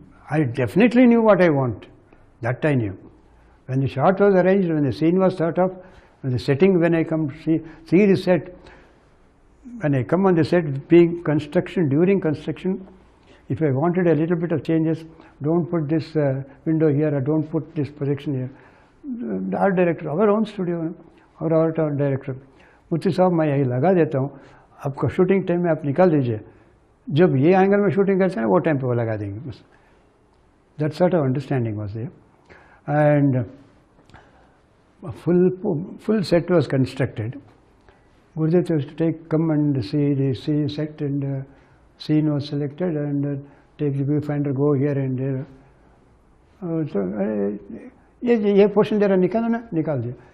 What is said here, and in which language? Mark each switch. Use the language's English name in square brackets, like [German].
[English] I definitely knew what I want, that I knew. When the shot was arranged, when the scene was thought of, when the setting, when I come see the set, when I come on the set, being construction, during construction, if I wanted a little bit of changes, don't put this window here or don't put this projection here. The art director, our own studio, our art director, [Hindi] मुझसे साहब मैं यही लगा देता हूँ, आपका shooting time में आप निकाल दीजिए, जब ये एंगल में शूटिंग करते हैं वो टाइम पे वो लगा देंगे बस. [English] That sort of understanding was there. And a full set was constructed. Gurudat used to come and see the set, and scene was selected, and take the viewfinder, go here and there. [Hindi] So ये portion जरा निकालो ना, निकाल दिया.